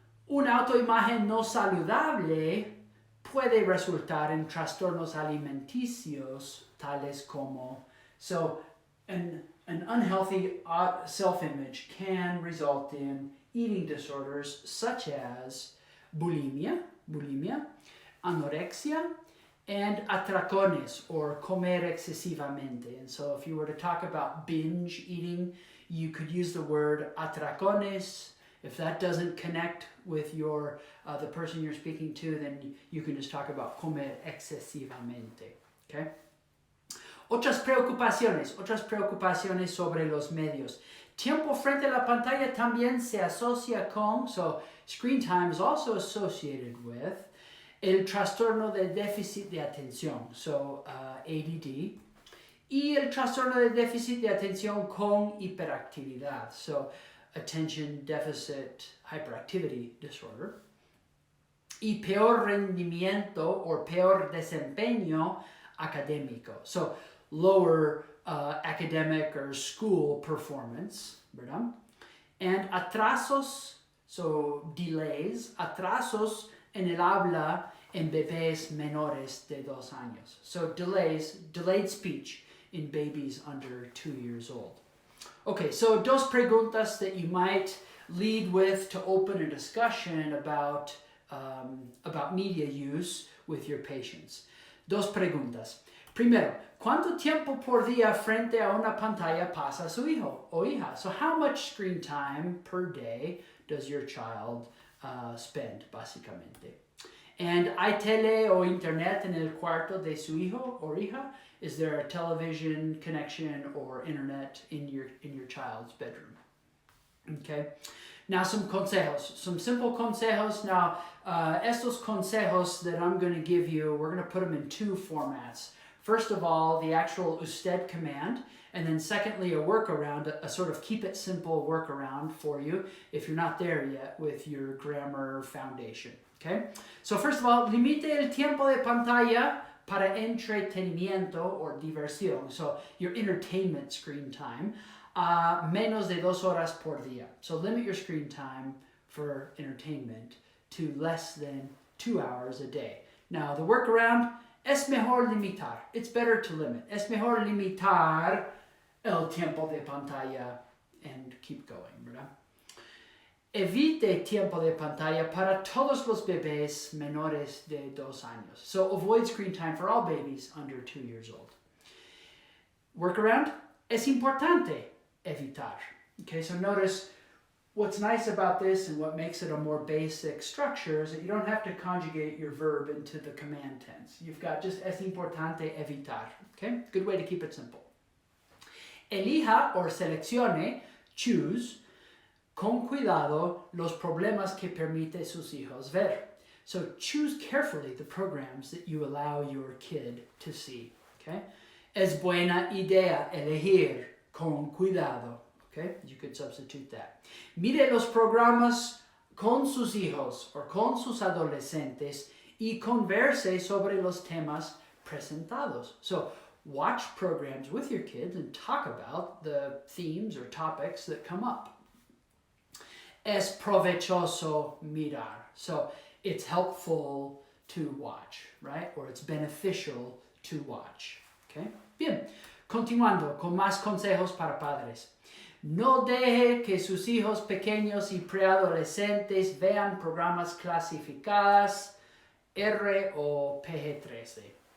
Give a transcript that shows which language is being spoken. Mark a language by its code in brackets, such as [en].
[es] Una autoimagen no saludable puede resultar en trastornos alimenticios tales como, [en] so an unhealthy self-image can result in eating disorders such as bulimia, anorexia, and atracones, or [es] comer excesivamente. [en] And so if you were to talk about binge eating, you could use the word atracones. If that doesn't connect with your the person you're speaking to, then you can just talk about [es] comer excesivamente. [en] Okay? [es] Otras preocupaciones sobre los medios. Tiempo frente a la pantalla también se asocia con, [en] so screen time is also associated with, [es] el trastorno de déficit de atención, so ADD, y el trastorno de déficit de atención con hiperactividad, [en] so attention deficit hyperactivity disorder. [es] y peor rendimiento or peor desempeño académico. [en] So lower academic or school performance, ¿verdad? [es] And atrasos, [en] so delays, [es] atrasos en el habla en bebés menores de 2 años. [en] So delays, delayed speech in babies under 2 years old. Okay, so [es] dos preguntas [en] that you might lead with to open a discussion about media use with your patients. [es] Dos preguntas. Primero, ¿cuánto tiempo por día frente a una pantalla pasa su hijo o hija? [en] So how much screen time per day does your child spend, básicamente? [es] And ¿hay tele o internet en el cuarto de su hijo o hija? [en] Is there a television connection or internet in your child's bedroom? Okay. Now some consejos, some simple consejos. Now estos consejos that I'm going to give you, we're going to put them in 2 formats. First of all, the actual usted command, and then secondly, a workaround, a sort of keep it simple workaround for you if you're not there yet with your grammar foundation. Okay? So first of all, [es] limite el tiempo de pantalla para entretenimiento or diversión. [en] So your entertainment screen time, [es] menos de 2 horas por día. [en] So limit your screen time for entertainment to less than 2 hours a day. Now the workaround, [es] es mejor limitar. [en] It's better to limit. [es] Es mejor limitar el tiempo de pantalla [en] and keep going, [es] ¿verdad? Evite tiempo de pantalla para todos los bebés menores de 2 años. [en] So avoid screen time for all babies under 2 years old. Workaround, [es] es importante evitar. [en] Okay, so notice what's nice about this and what makes it a more basic structure is that you don't have to conjugate your verb into the command tense. You've got just [es] es importante evitar. [en] Okay, good way to keep it simple. [es] Elija or seleccione, choose, con cuidado los problemas que permite sus hijos ver. [en] So choose carefully the programs that you allow your kid to see. Okay? [es] Es buena idea elegir con cuidado. [en] Okay? You could substitute that. [es] Mire los programas con sus hijos or con sus adolescentes y converse sobre los temas presentados. [en] So watch programs with your kids and talk about the themes or topics that come up. [es] Es provechoso mirar. [en] So it's helpful to watch, right? Or it's beneficial to watch. Okay? Bien. [es] Continuando con más consejos para padres. No deje que sus hijos pequeños y preadolescentes vean programas clasificados R o PG-13.